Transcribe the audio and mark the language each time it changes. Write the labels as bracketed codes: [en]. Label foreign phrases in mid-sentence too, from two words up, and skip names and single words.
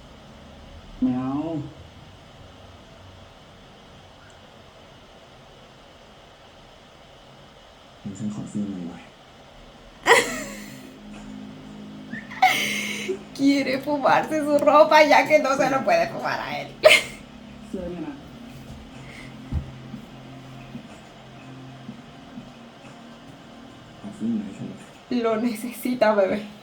[th] ไม่เอา ขอซื้อหน่อย [es] Quiere fumarse su ropa ya que no se lo puede fumar a él. [th] เสื้อเนี่ยนะขอซื้อหน่อยใช่ไหม [es] Lo necesita, bebé.